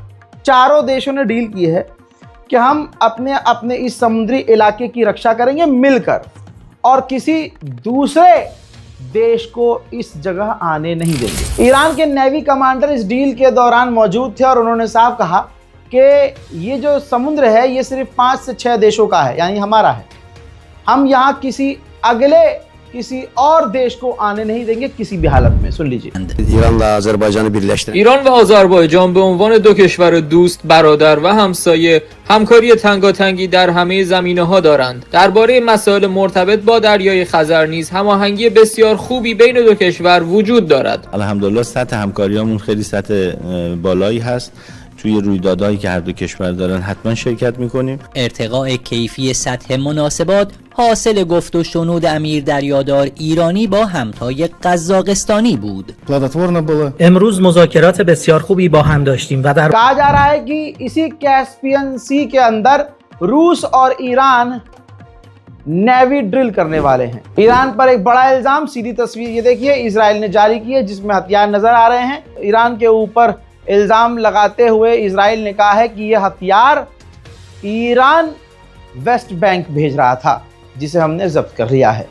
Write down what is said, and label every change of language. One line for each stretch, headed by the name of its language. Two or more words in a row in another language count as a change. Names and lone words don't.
Hindi: चारों देशों ने डील की है कि हम अपने अपने इस समुद्री इलाके की रक्षा करेंगे मिलकर और किसी दूसरे देश को इस जगह आने नहीं देंगे। ईरान के नेवी कमांडर इस डील के दौरान मौजूद थे और उन्होंने साफ कहा कि ये जो समुद्र है ये सिर्फ 5 से 6 देशों का है, यानी हमारा है। हम यहाँ किसी और देश को आने नहीं देंगे किसी भी हालत में। सुन लीजिए।
Persian: ایران و آذربایجان به عنوان دو کشور دوست، برادر و همسایه همکاری تنگاتنگی در همه زمینه‌ها دارند. درباره مسائل مرتبط با دریای خزر نیز هماهنگی بسیار خوبی بین دو کشور وجود دارد. الحمدلله سطح همکاریامون خیلی سطح بالایی هست. توی رویدادهایی که هر دو کشور دارن حتما شرکت میکنیم. ارتقاء کیفی سطح مناسبات حاصل گفت و شنود امیر دریادار ایرانی با همتای قزاقستانی بود. امروز مذاکرات بسیار خوبی با هم داشتیم و در
Hindi: कहा जा रहा है कि इसी कैस्पियन सी के अंदर रूस और ईरान नेवी ड्रिल करने वाले हैं। ईरान पर एक बड़ा इल्जाम, सीधी तस्वीर ये देखिए, इजराइल ने जारी की है जिसमें हथियार नजर आ रहे हैं। ईरान के ऊपर इल्जाम लगाते हुए इजराइल ने कहा है कि यह हथियार ईरान वेस्ट बैंक भेज रहा था जिसे हमने जब्त कर लिया है।